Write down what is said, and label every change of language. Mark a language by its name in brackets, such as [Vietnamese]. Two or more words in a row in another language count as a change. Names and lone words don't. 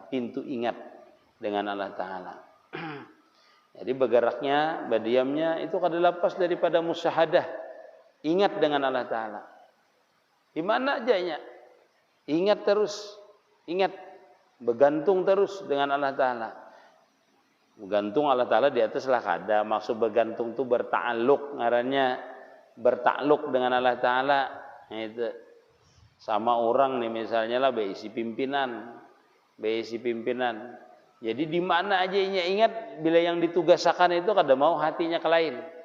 [Banjar] Pintu ingat dengan Allah Ta'ala. Jadi bergeraknya, berdiamnya itu kada lepas daripada musyahadah. Ingat dengan Allah Ta'ala. Di mana ajanya? Ingat terus. Ingat. Bergantung terus dengan Allah Ta'ala. Bergantung Allah Ta'ala di atas lah kada. Maksud bergantung itu bertakluk. Ngarannya bertakluk dengan Allah Ta'ala. Itu. Sama orang nih misalnya lah beisi pimpinan. Jadi di mana aja ingat bila yang ditugaskan itu kada mau hatinya ke lain.